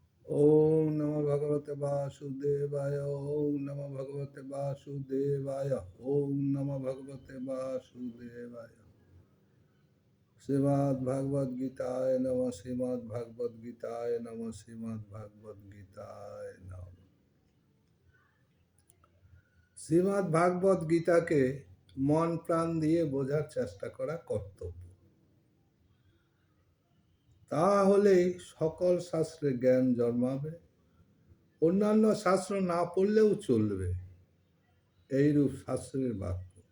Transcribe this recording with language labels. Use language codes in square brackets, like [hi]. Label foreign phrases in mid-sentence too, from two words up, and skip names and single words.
[sa] ओम नमो भगवते वासुदेवाय। ओम नमो भगवते वासुदेवाय। ओम नमो भगवते वासुदेवाय। श्रीमद् भागवत गीताय नमः। श्रीमद् भागवत गीताय नमः। श्रीमद् भागवत गीताय नमः। [bn] শ্রীমদ্ ভাগবত গীতাকে মন প্রাণ দিয়ে বোঝার চেষ্টা করা কর্তব্য। তাহলেই সকল শাস্ত্রে জ্ঞান জন্মাবে। অন্যান্য শাস্ত্র না পড়লেও চলবে, এইরূপ শাস্ত্রের বাক্য।